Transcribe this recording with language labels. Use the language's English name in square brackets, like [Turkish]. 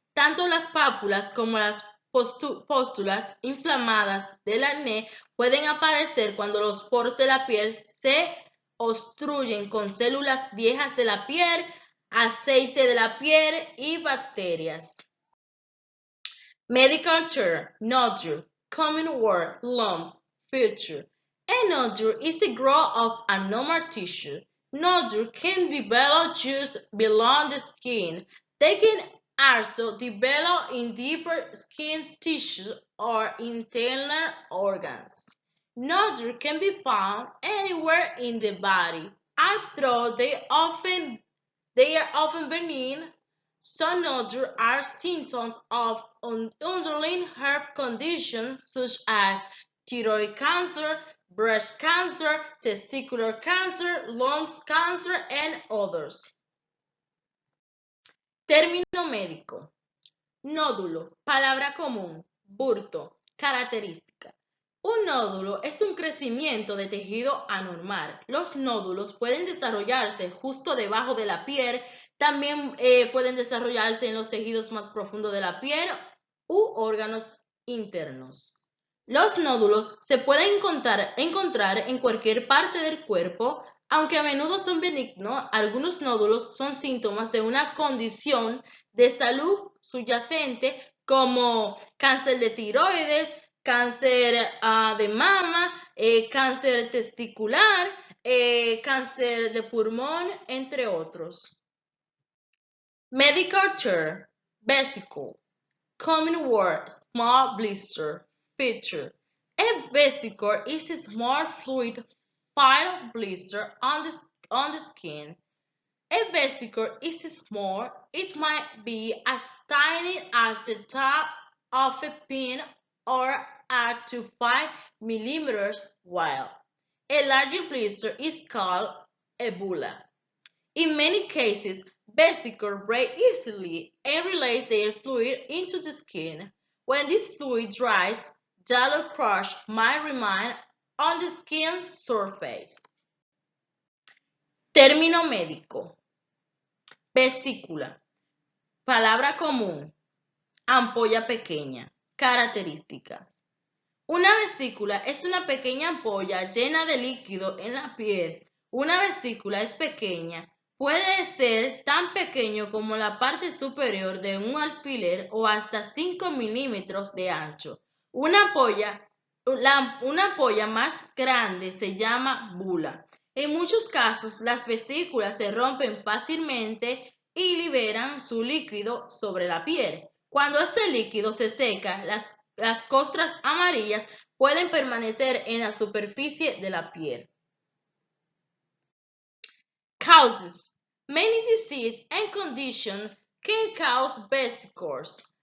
[Spanish] Tanto las pápulas como las póstulas inflamadas del acné pueden aparecer cuando los poros de la piel se obstruyen con células viejas de la piel, aceite de la piel y bacterias. [English] Medical term: nodule, common word, lump, filter. A nodule is the growth of a normal tissue. Nodule can develop just below the skin. They can also develop in deeper skin tissue or internal organs. Nodules can be found anywhere in the body, although they are often benign. Some nodules are symptoms of underlying health conditions such as thyroid cancer, breast cancer, testicular cancer, lung cancer, and others. [Spanish] Término médico: nódulo, palabra común, burto, característica. Un nódulo es un crecimiento de tejido anormal. Los nódulos pueden desarrollarse justo debajo de la piel, también pueden desarrollarse en los tejidos más profundos de la piel u órganos internos. Los nódulos se pueden encontrar en cualquier parte del cuerpo. Aunque a menudo son benignos, algunos nódulos son síntomas de una condición de salud subyacente como cáncer de tiroides, cáncer de mama, cáncer testicular, cáncer de pulmón, entre otros. [English] Medical term: vesicle, common word, small blister, feature. A vesicle is a small fluid-filled blister on the skin. A vesicle is small. It might be as tiny as the top of a pin or up to 5 millimeters wide. A larger blister is called a bulla. In many cases, vesicles break easily and release their fluid into the skin. When this fluid dries, yellow crush might remain on the skin surface. [Spanish] Término médico: vesícula. Palabra común: ampolla pequeña. Características: una vesícula es una pequeña ampolla llena de líquido en la piel. Una vesícula es pequeña. Puede ser tan pequeño como la parte superior de un alfiler o hasta 5 milímetros de ancho. Una ampolla más grande se llama bula. En muchos casos, las vesículas se rompen fácilmente y liberan su líquido sobre la piel. Cuando este líquido se seca, las costras amarillas pueden permanecer en la superficie de la piel. [English] Causes. Many diseases and conditions can cause vesicles.